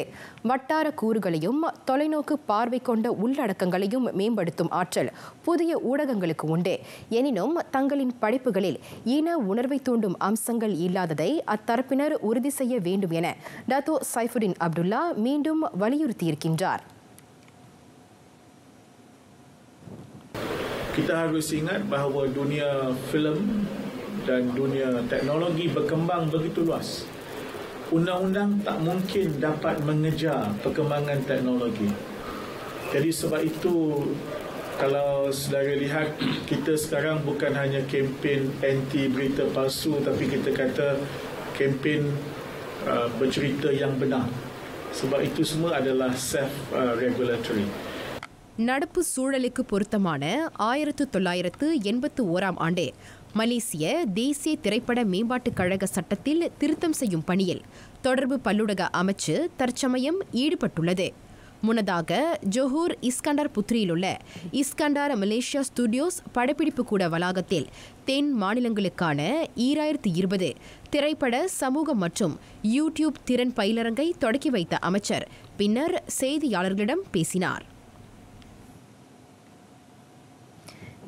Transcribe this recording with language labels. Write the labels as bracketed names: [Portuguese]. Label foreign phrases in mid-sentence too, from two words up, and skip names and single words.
[Tamil] வட்டார கூறுகளையும் தொலைநோக்கு பார்வை கொண்ட உள்ளடக்கங்களையும் மேம்படுத்தும் ஆற்றல் புதிய ஊடகங்களுக்கு உண்டு. எனினும் தங்களின் படைப்புகளில் இன உணர்வை தூண்டும் அம்சங்கள் இல்லாததை அத்தரப்பினர் உறுதி செய்ய வேண்டும் என டத்தோ சைஃபுடின் அப்துல்லா மீண்டும் வலியுறுத்தியிருக்கின்றார். [Malay] Kita harus ingat bahawa dunia filem dan dunia teknologi berkembang begitu luas. Undang-undang tak mungkin dapat mengejar perkembangan teknologi. Jadi sebab itu, kalau saudara lihat, kita sekarang bukan hanya kempen anti berita palsu, tapi kita kata kempen bercerita yang benar. Sebab itu semua adalah self-regulatory. [Tamil] நடப்பு சூழலுக்கு பொருத்தமான 1981ஆம் ஆண்டு மலேசிய தேசிய திரைப்பட மேம்பாட்டுக் கழக சட்டத்தில் திருத்தம் செய்யும் பணியில் தொடர்பு பல்லுலக அமைச்சு தற்சமயம் ஈடுபட்டுள்ளது. முன்னதாக ஜொஹூர் இஸ்கண்டார் புத்ரியிலுள்ள இஸ்கண்டார் மலேசியா ஸ்டுடியோஸ் படப்பிடிப்பு கூட வளாகத்தில் தென் மாநிலங்களுக்கான 2020 திரைப்பட சமூக மற்றும் யூடியூப் திறன் பயிலரங்கை தொடக்கி வைத்த அமைச்சர் பின்னர் செய்தியாளர்களிடம் பேசினார்.